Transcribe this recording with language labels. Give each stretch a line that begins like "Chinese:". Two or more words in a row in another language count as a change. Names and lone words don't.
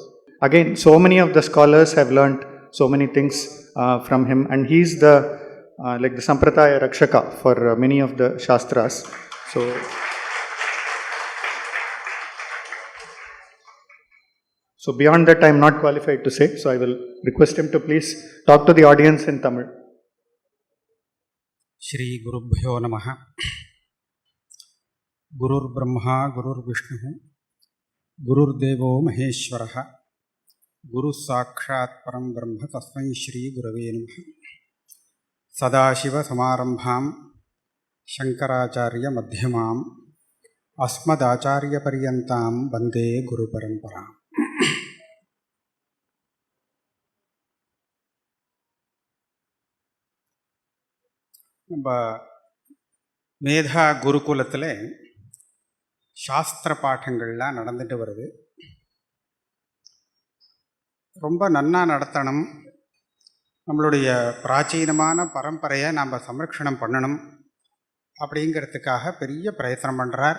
English: Again, so many of the scholars have learnt so many things from him, and he is the like the
Sanskrit: सम्प्रदाय रक्षक
English: for many of the Shastras. So beyond that I am not qualified to say, so I will request him to please talk to the audience in Tamil.
Sanskrit: श्री गुरुभ्यो नमः. गुरुर्ब्रह्मा गुरुर्विष्णुः गुरुर्देवो महेश्वरः गुरुः साक्षात् परं ब्रह्म तस्मै श्री गुरवे नमः. सदाशिव समारम्भां शङ्कराचार्य मध्यमाम् अस्मदाचार्य पर्यन्तां वन्दे गुरु परम्पराम्.
Tamil: நம்ம மேதா குருகுலத்தில் சாஸ்திர பாடங்கள்லாம் நடந்துட்டு வருது. ரொம்ப நன்னா நடத்தணும், நம்மளுடைய பிராச்சீனமான பரம்பரையை நாம் சம்ரக்ஷணம் பண்ணணும் அப்படிங்கிறதுக்காக பெரிய பிரயத்தனம் பண்ணுறார்.